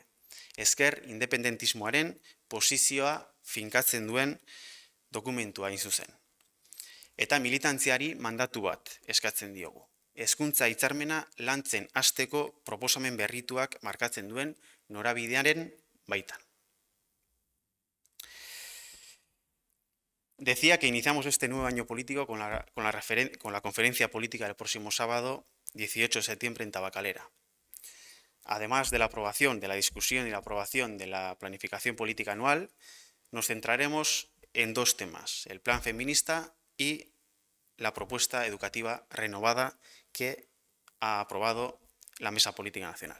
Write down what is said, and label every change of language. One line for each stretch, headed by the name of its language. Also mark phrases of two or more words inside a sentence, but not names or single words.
Basque: Ezker independentismoaren posizioa finkatzen duen dokumentua hain zuzen. Eta militantziari mandatu bat eskatzen diogu. Hezkuntza hitzarmena lantzen hasteko proposamen berrituak markatzen duen norabidearen baitan.
Spanish: Decía que iniciamos este nuevo año político con la conferencia política del próximo sábado, 18 de septiembre, en Tabacalera. Además de la aprobación, de la discusión y la aprobación de la planificación política anual, nos centraremos en 2 temas, el plan feminista y la propuesta educativa renovada que ha aprobado la Mesa Política Nacional.